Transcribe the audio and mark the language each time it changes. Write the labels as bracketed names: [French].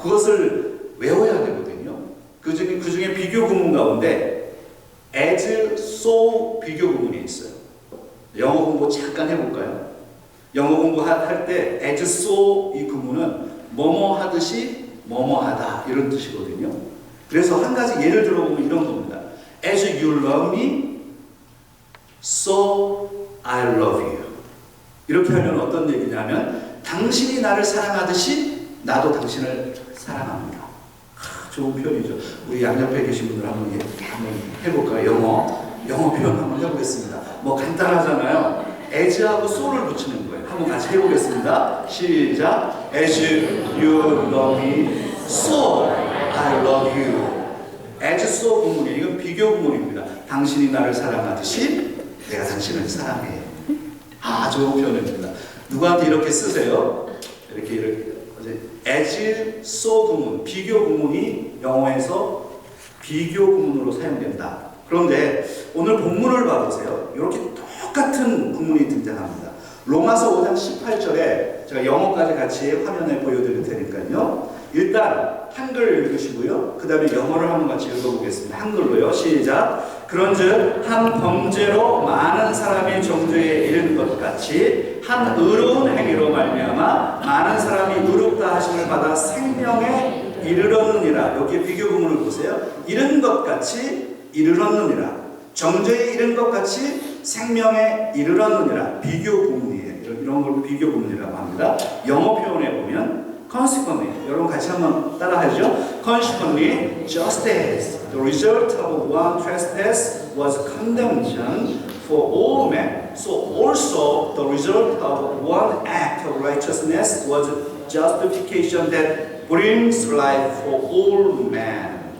[Korean] 그것을 외워야 되거든요. 그 중에 비교 구문 가운데 as, so 비교 구문이 있어요. 영어 공부 잠깐 해볼까요? 영어 공부할 때 as, so 이 구문은 뭐뭐 하듯이 뭐뭐 하다 이런 뜻이거든요. 그래서 한 가지 예를 들어보면 이런 겁니다. [English] As you love me, so I love you. [Korean] 이렇게 하면 어떤 얘기냐면 당신이 나를 사랑하듯이 나도 당신을 사랑합니다. 좋은 표현이죠. 우리 양옆에 계신 분들 한번 해볼까요? 영어 표현 한번 해보겠습니다. 뭐 간단하잖아요. as하고 so를 붙이는 거예요. 한번 같이 해보겠습니다. 시작. [English] As you love me, so I love you. [Korean] as so 구문이에요. 이건 비교 구문입니다. 당신이 나를 사랑하듯이 내가 당신을 사랑해. 좋은 표현입니다. 누구한테 이렇게 쓰세요? 이렇게 as so 구문, 비교 구문이 영어에서 비교 구문으로 사용된다. 그런데 오늘 본문을 봐보세요. 이렇게 똑같은 구문이 등장합니다. 로마서 5장 18절에 제가 영어까지 같이 화면에 보여드릴 테니까요. 일단 한글 읽으시고요. 그 다음에 영어를 한번 같이 읽어보겠습니다. 한글로요. 시작. 그런즉 한 범죄로 많은 사람이 정죄에 이르는 것 같이 한 의로운 행위로 말미암아 많은 사람이 의롭다 하심을 받아 생명에 이르렀느니라. 여기 비교 구문을 보세요. 이른 것 같이 이르렀느니라. 정죄에 이른 것 같이 생명에 이르렀느니라. 비교 구문이에요. 이런 걸 비교 구문이라고 합니다. 영어 표현에 보면 consequently, 여러분 같이 한번 따라하죠. [English] Consequently, just as the result of one trespass was condemnation for all men, so also the result of one act of righteousness was justification that brings life for all men.